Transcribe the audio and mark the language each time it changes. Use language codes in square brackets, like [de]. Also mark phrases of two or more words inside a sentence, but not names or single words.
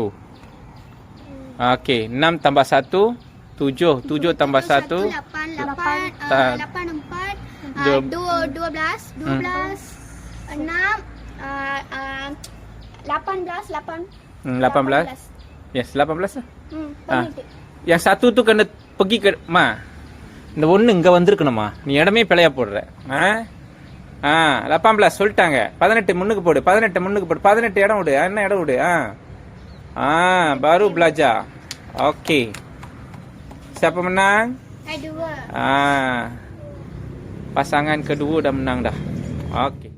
[ms] Okey, 6 tambah 1 7. 7 tambah 1 8 4 12 6 18 Yes, 18 lah. 18 Yang satu tu kena pergi ke [ta] இந்த ஒண்ணு இங்க வந்திருக்கணுமா, நீ இடமே பிழையா போடுற. 18 சொல்லிட்டாங்க. 18 முன்னுக்கு போடு, 18 முன்னுக்கு போடு, 18 இடம் விடு. என்ன இடம் விடு? [ms] Baru belajar. Okey. Siapa menang? Kedua. Pasangan kedua dah menang dah. Okey.